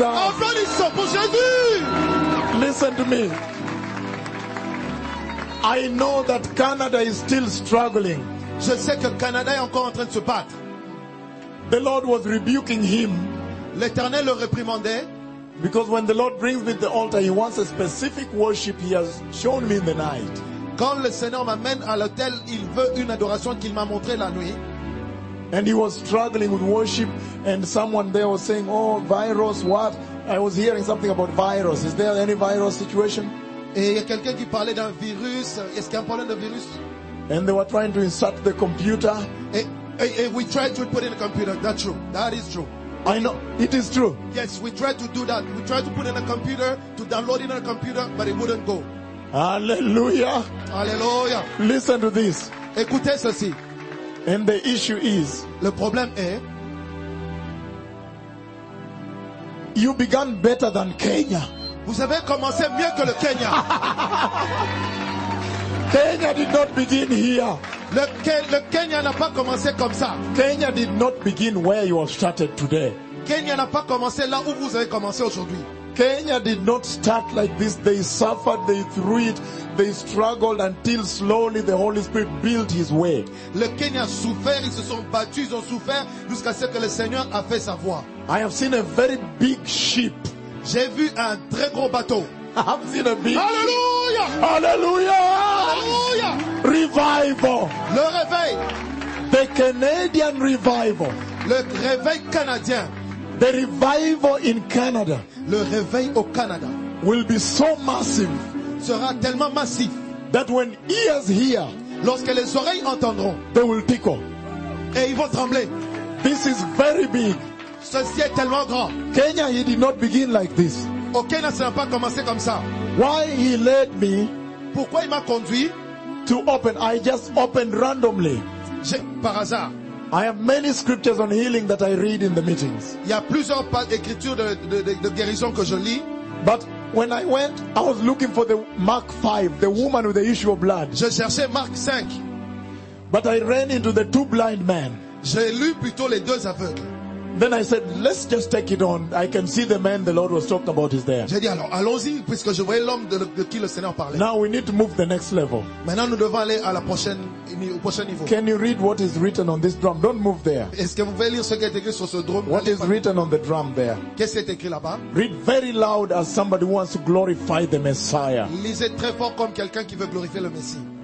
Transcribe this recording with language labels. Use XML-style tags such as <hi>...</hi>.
<fr>Applaudissons pour Jésus.</fr> <en>Listen to me. I know that Canada is still struggling.</en> <fr>Je sais que Canada est encore en train de se battre.</fr> <en>The Lord was rebuking him.</en> <fr>L'Éternel le réprimandait.</fr> <en>Because when the Lord brings me to the altar, he wants a specific worship he has shown me in the night.</en> <fr>Quand le Seigneur m'amène à l'hôtel, il veut une adoration qu'il m'a montrée la nuit.</fr> <en>And he was struggling with worship, and someone there was saying, "Oh, virus, what?" I was hearing something about virus. Is there any virus situation?</en> <fr>Et il y a quelqu'un qui parlait d'un virus. Est-ce qu'il y a un problème de virus?</fr> <en>And they were trying to insert the computer. And we tried to put in a computer. That's true. That is true. I know. It is true. Yes, we tried to do that. We tried to put in a computer, to download in a computer, but it wouldn't go. Hallelujah. Hallelujah. Listen to this.</en> <fr>Écoutez ceci.</fr> <en>And the issue is,</en> <fr>le problème est,</fr> <en>you began better than Kenya.</en> <fr>Vous avez commencé mieux que le Kenya.</fr> <en>Kenya did not begin here.</en> <fr>Le Kenya n'a pas commencé comme ça.</fr> <en>Kenya did not begin where you have started today.</en> <fr>Kenya n'a pas commencé là où vous avez commencé aujourd'hui.</fr> <en>Kenya did not start like this. They suffered, they threw it, they struggled until slowly the Holy Spirit built his way.</en> <fr>Le Kenya souffert, ils se sont battus, ils ont souffert jusqu'à ce que le Seigneur a fait sa voie.</fr> <en>I have seen a very big ship.</en> <fr>J'ai vu un très gros bateau.</fr> <en>I have seen a big ship. Hallelujah! Hallelujah! Hallelujah! Revival.</en> <fr>Le réveil.</fr> <en>The Canadian revival.</en> <fr>Le réveil canadien.</fr> <en>The revival in Canada,</en> <fr>le réveil au Canada,</fr> <en>will be so massive,</en> <fr>sera tellement massif,</fr> <en>that when ears hear,</en> <fr>lorsque les oreilles entendront,</fr> <en>they will tickle,</en> <fr>et ils vont trembler.</fr> <en>This is very big.</en> <fr>Ceci est tellement grand.</fr> <en>Kenya, he did not begin like this.</en> <fr>Au Kenya, ça n'a pas commencé comme ça.</fr> <en>Why he led me?</en> <fr>Pourquoi il m'a conduit?</fr> <en>To open, I just opened randomly.</en> <fr>Par hasard.</fr> <en>I have many scriptures on healing that I read in the meetings.</en> <fr>Il y a plusieurs écritures de guérison que je lis.</fr> <en>But when I went, I was looking for the Mark 5, the woman with the issue of blood.</en> <fr>Je cherchais Mark 5.</fr> <en>But I ran into the two blind men.</en> <fr>J'ai lu plutôt les deux aveugles.</fr> <en>Then I said, let's just take it on. I can see the man the Lord was talking about is there.</en> <fr>J'ai dit alors, allons-y, puisque je voyais l'homme de qui le Seigneur parlait.</fr> <en>Now we need to move the next level.</en> <fr>Maintenant, nous devons aller à la prochaine, au prochain niveau.</fr> <en>Can you read what is written on this drum? Don't move there.</en> <fr>Est-ce que vous pouvez lire ce qui est écrit sur ce drum?</fr> <en>What is written on the drum there?</en> <fr>Qu'est-ce qui est écrit là-bas?</fr> <en>Read very loud as somebody who wants to glorify the Messiah.</en> <fr>Lisez très fort comme quelqu'un qui veut glorifier le Messie.</fr>